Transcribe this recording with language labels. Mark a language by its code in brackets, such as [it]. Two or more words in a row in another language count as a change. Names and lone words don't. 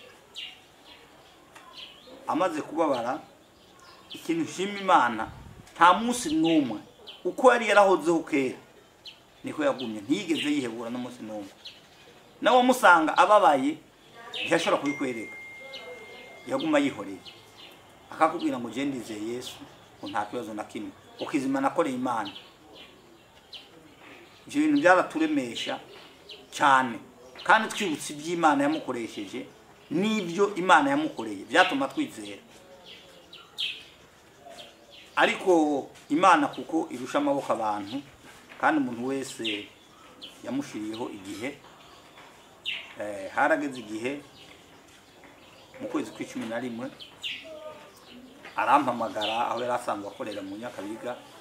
[rn] Amaze kubabara, ikintu nshima Imana nta munsi n'umwe uko yari yarahozeho kera niko yagumye, ntiyigeze yihebura n'umunsi n'umwe. Nawe musanga ababaye ntiyashobora kubikwereka, yaguma yihoreye akakubwira ngo je ndizeye Yesu ngo nta kibazo na kimwe, ukizima nakoreye Imana. Ibyo bintu byaraturemesha cyane kandi twibutse iby'Imana yamukoresheje n'ibyo Imana yamukoreye byatuma twizera. Ariko Imana kuko irusha amaboko abantu kandi umuntu wese yamushiriyeho igihe, harageze igihe mu kwezi kwa11 arampamagara aho yari asanzwe akorera mu Nyakabiga,